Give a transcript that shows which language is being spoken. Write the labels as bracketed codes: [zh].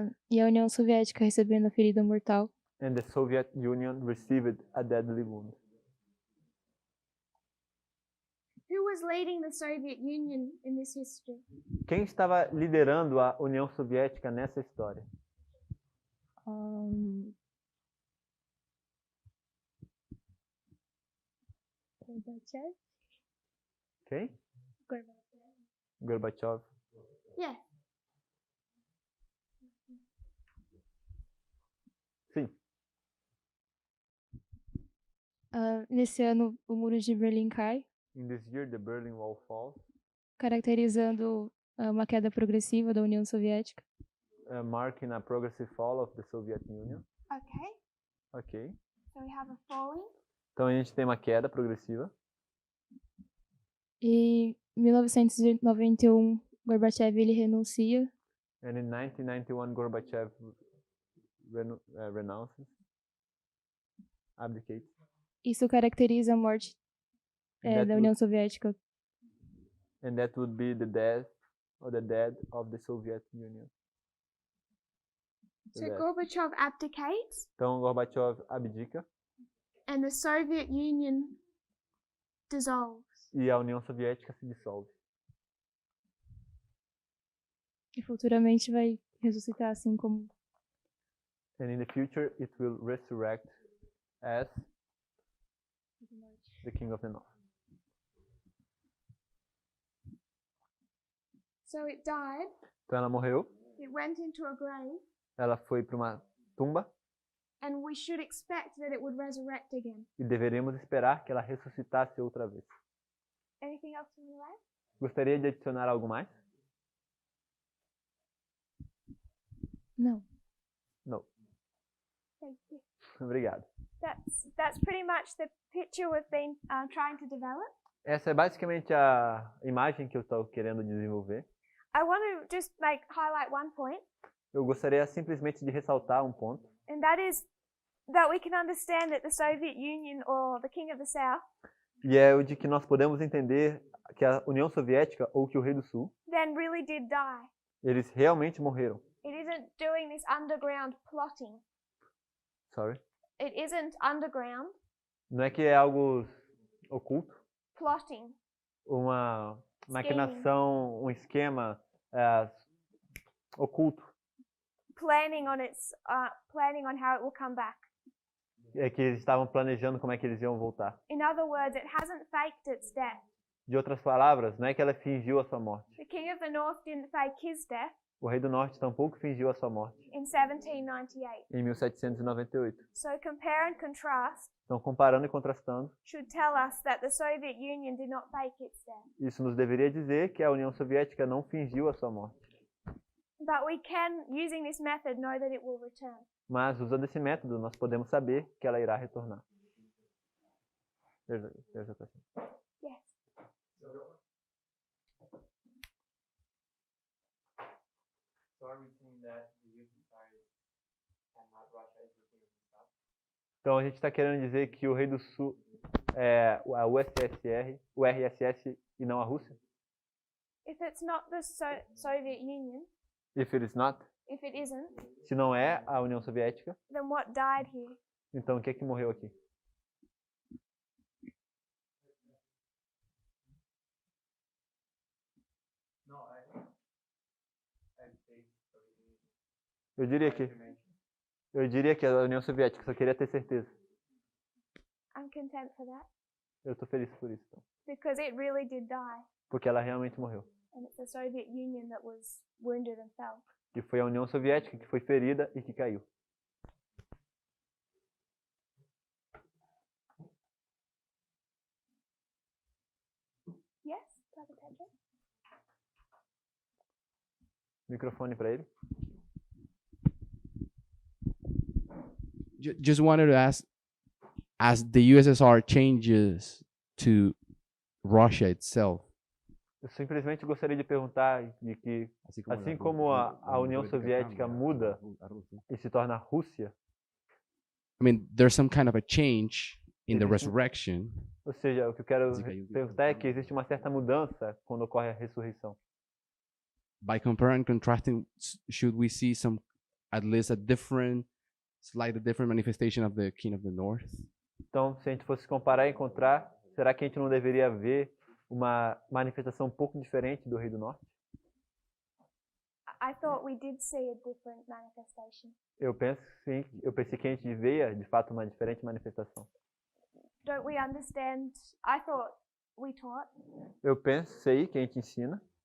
[pt] E a União Soviética recebendo a ferida mortal. [en] And the Soviet Union received a deadly wound. Who was leading the Soviet Union in this history? [pt] Quem estava liderando a União Soviética nessa história? [en] Gorbachev? [pt] Quem? Gorbachev. [en] Yeah. [pt] Sim. Nesse ano, o muro de Berlim cai, [en] In this year, the Berlin Wall falls, [pt] caracterizando uma queda progressiva da União Soviética. [en] Marking a progressive fall of the Soviet Union. Okay, [pt] Ok. [en] so we have a falling. [pt] Então a gente tem uma queda progressiva. E em 1991, Gorbachev ele renuncia [en] And in 1991, Gorbachev renounces, abdicates. [pt] Isso caracteriza a morte [en] That [pt] da [en] would- [pt] União Soviética. [en] And that would be the death of the Soviet Union. So Death. Gorbachev abdicates [pt] Então Gorbachev abdica [en] and the Soviet Union dissolves. [pt] e a União Soviética se dissolve. E futuramente vai ressuscitar assim como [en] And in the future, it will resurrect as the King of the North. So it died, [pt] Então ela morreu, [en] it went into a grave, [pt] ela foi para uma tumba [en] and we should expect that it would resurrect again. [pt] e deveríamos esperar que ela ressuscitasse outra vez. [en] Anything else from you, Ed? [pt] Gostaria de adicionar algo mais? não. Não. [en] Thank you. [pt] Obrigado. [en] That's pretty much the picture we've been trying to develop. [pt] Essa é basicamente a imagem que eu estou querendo desenvolver. [en] I want to just highlight one point, [pt] Eu gostaria simplesmente de ressaltar um ponto, [en] and that is that we can understand that the Soviet Union or the King of the South [pt] e é o de que nós podemos entender que a União Soviética ou que o Rei do Sul, [en] then really did die. [pt] eles realmente morreram. [en] It isn't doing this underground plotting. Sorry. It isn't underground [pt] Não é que é algo oculto, [en] plotting. [pt] uma maquinação, um esquema oculto, [en] Planning on how it will come back. [pt] é que eles estavam planejando como é que eles iam voltar. [en] In other words, it hasn't faked its death. [pt] De outras palavras, não é que ela fingiu a sua morte. [en] The King of the North didn't fake his death [pt] O Rei do Norte tampouco fingiu a sua morte [en] in 1798. [pt] em 1798. [en] So compare and contrast [pt] Então, comparando e contrastando, [en] should tell us that the Soviet Union did not fake its death. [pt] isso nos deveria dizer que a União Soviética não fingiu a sua morte. [en] But we can, using this method, know that it will return. [pt] Mas, usando esse método, nós podemos saber que ela irá retornar. [en] There's a question. Yes. [pt] Então, a gente está querendo dizer que o Rei do Sul é a USSR, o RSS e não a Rússia? [en] If it's not the Soviet Union, If it is not, if it isn't, [pt] se não é a União Soviética, [en] then what died here? [pt] então o que é que morreu aqui? Eu diria que a União Soviética, só queria ter certeza. [en] I'm content for that [pt] Eu estou feliz por isso, então, [en] because it really did die, [pt] porque ela realmente morreu. [en] and it's the Soviet Union that was wounded and fell. [pt] E foi a União Soviética que foi ferida e que caiu. [en] Yes, Brother Pedro? [pt] Microfone para ele. [en] Just wanted to ask, as the USSR changes to Russia itself, [pt] Eu simplesmente gostaria de perguntar de que, assim como a União Soviética muda e se torna Rússia, [en] I mean, there's some kind of a change in the [pt] Existe- [en] resurrection. [pt] ou seja, o que eu quero perguntar é que existe uma certa mudança quando ocorre a ressurreição. [en] By comparing and contrasting, should we see some, at least a different, slightly different manifestation of the King of the North? [pt] Então, se a gente fosse comparar e encontrar, será que a gente não deveria ver uma manifestação um pouco diferente do Rei do Norte? [en] I thought we did see a different manifestation. [pt] Eu penso sim, eu pensei que a gente vê de fato uma diferente manifestação. [en] Don't we understand? I thought we taught [pt] Eu pensei que a gente ensina